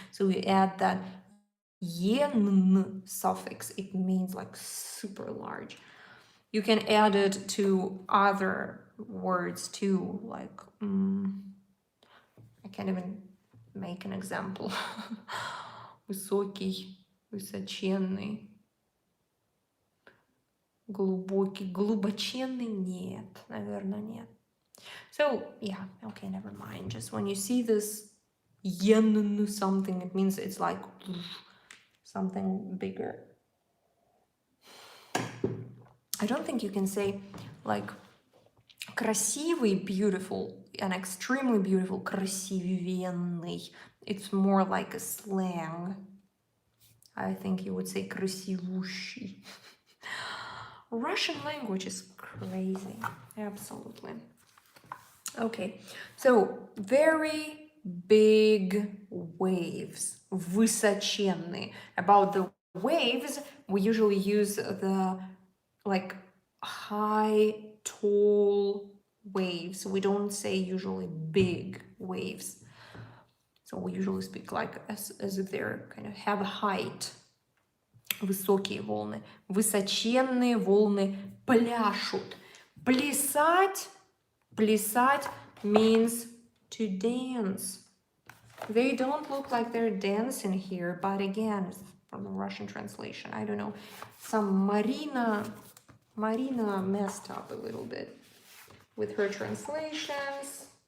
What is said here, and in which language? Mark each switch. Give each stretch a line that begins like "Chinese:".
English: So you add that ен suffix, it means like super large. You can add it to other words too, like, I can't even make an example.
Russian: Высокий, высоченный, глубокий, глубоченный, нет, наверное, нет.
English: So, yeah, okay, never mind. Just when you see this yen something, it means it's like something bigger. I don't think you can say like красивый, beautiful, and extremely beautiful, красивенный. It's more like a slang. I think you would say красивущий. Russian language is crazy. Absolutely. Okay, so very big waves.
Russian: Высоченный.
English: About the waves, we usually use the like high, tall waves. We don't say usually big waves. So we usually speak like as if they're kind of have a height.
Russian: Высокие волны. Высоченные волны пляшут. Плясать.
English: Плясать means to dance. They don't look like they're dancing here, but again, from the Russian translation, I don't know. Some Marina messed up a little bit with her translations.